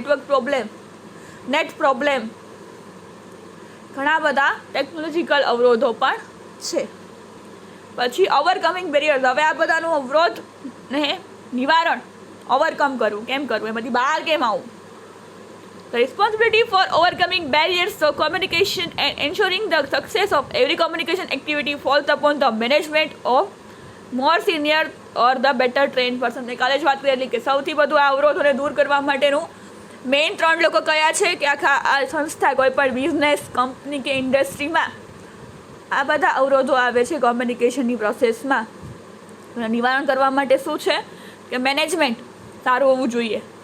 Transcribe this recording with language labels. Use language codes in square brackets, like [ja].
[gu] Network problem, net problem, ઘણા બધા technological અવરોધો પણ છે. પછી ઓવરકમિંગ બેરિયર્સ, હવે આ બધાનું અવરોધને નિવારણ ઓવરકમ કરવું, કેમ કરવું, એમાંથી બહાર કેમ આવવું. [en] The responsibility for overcoming barriers to communication and ensuring the success of every communication activity falls upon the management of more senior or the better trained person. [gu] મેં કાલે જ વાત કરેલી કે સૌથી વધુ આ અવરોધોને દૂર કરવા માટેનું મેઇન 3 લોકો કયા છે કે આખા આ સંસ્થા, કોઈ પણ બિઝનેસ, કંપની કે ઇન્ડસ્ટ્રીમાં આ બધા અવરોધો આવે છે કોમ્યુનિકેશનની પ્રોસેસમાં. નિવારણ કરવા માટે શું છે કે મેનેજમેન્ટ સારું હોવું જોઈએ.